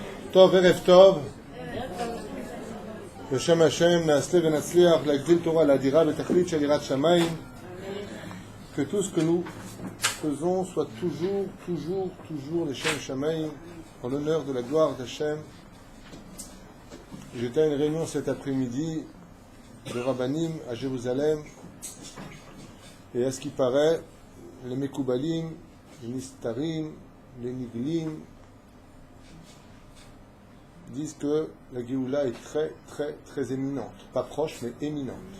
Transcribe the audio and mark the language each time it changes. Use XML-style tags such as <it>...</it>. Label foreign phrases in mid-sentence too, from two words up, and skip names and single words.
<he>טוב, ערב טוב. בשם השם נעשה ונצליח להגדיל תורה לאדירה בתכלית של יראת שמיים.</he> <fr>Que tout ce que nous faisons soit toujours</fr> <he>לשם שמים,</he> <fr>en l'honneur de la gloire d'Hachem. J'étais à une réunion cet après-midi de Rabbanim à Jérusalem, et à ce qui paraît, les Mekoubalim, les Nistarim, les Niglim disent que la Géoula est très éminente, pas proche mais éminente.</fr>